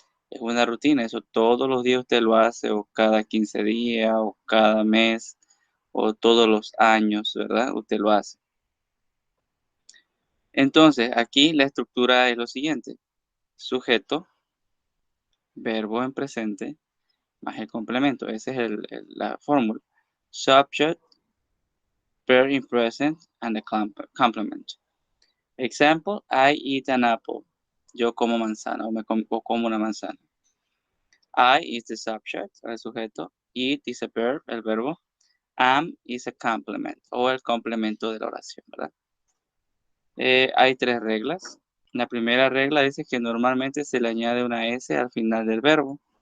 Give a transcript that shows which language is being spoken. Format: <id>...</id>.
<es>Es una rutina, eso todos los días usted lo hace, o cada 15 días, o cada mes, o todos los años, ¿verdad? Usted lo hace. Entonces, aquí la estructura es lo siguiente. Sujeto, verbo en presente, más el complemento. Esa es la fórmula.</es> <en>Subject, verb in present, and the complement. Example, I eat an apple.</en> <es>Yo como manzana o como una manzana.</es> <en>I is the subject,</en> <es>el sujeto.</es> <en>Eat is a verb,</en> <es>el verbo.</es> <en>Am is a complement</en> <es>o el complemento de la oración, ¿verdad? Hay tres reglas. La primera regla dice que normalmente se le añade una S al final del verbo.</es>